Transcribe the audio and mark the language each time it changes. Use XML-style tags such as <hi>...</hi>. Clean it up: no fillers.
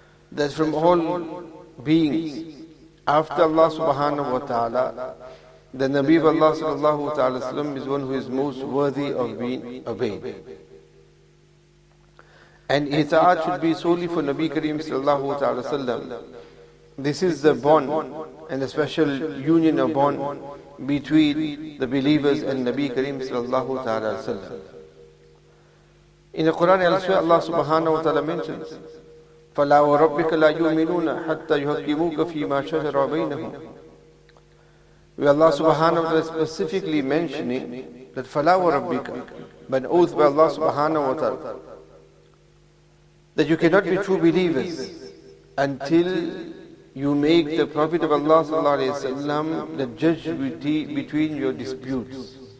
<en>That from all beings, after Allah subhanahu wa ta'ala, the Nabi of Allah sallallahu ta'ala sallam is one who is most worthy of being obeyed. And I.T.A should be solely for Nabi Kareem sallallahu ta'ala sallam. This is the bond and the special union of bond between the believers and Nabi Kareem sallallahu ta'ala sallam. In the Qur'an elsewhere, Allah subhanahu wa ta'ala mentions,</en> <ar>فَلَا وَرَبِّكَ لَا يُؤْمِنُونَ حَتَّى يُحَكِّمُوكَ فِي مَا شَجَرَ بَيْنَهُمْ.</ar> <en>Where Allah subhanahu wa ta'ala specifically mentioning that</en> <ar>فَلَا وَرَبِّكَ,</ar> <en>by an oath by Allah subhanahu wa ta'ala, that you cannot be true believers until you make the Prophet of Allah sallallahu alayhi wasallam the judge between your disputes.</en>